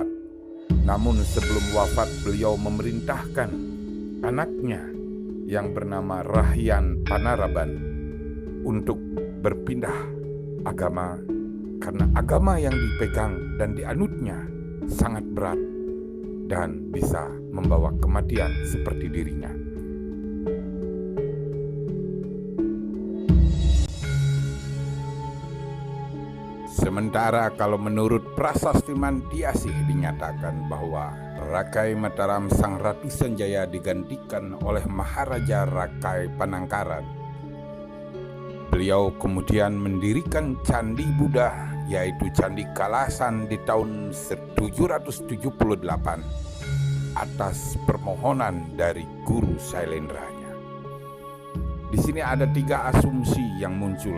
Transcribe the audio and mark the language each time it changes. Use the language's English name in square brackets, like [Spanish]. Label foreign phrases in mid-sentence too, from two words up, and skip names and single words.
[Indonesian] Namun sebelum wafat beliau memerintahkan anaknya yang bernama Rahyan Panaraban untuk berpindah agama karena agama yang dipegang dan dianutnya sangat berat dan bisa membawa kematian seperti dirinya. Sementara kalau menurut Prasasti Mantiasih dinyatakan bahwa Rakai Mataram Sang Ratu Sanjaya digantikan oleh Maharaja Rakai Panangkaran. Beliau kemudian mendirikan Candi Buddha, yaitu Candi Kalasan di tahun 778 atas permohonan dari Guru Sailendranya. Di sini ada 3 asumsi yang muncul.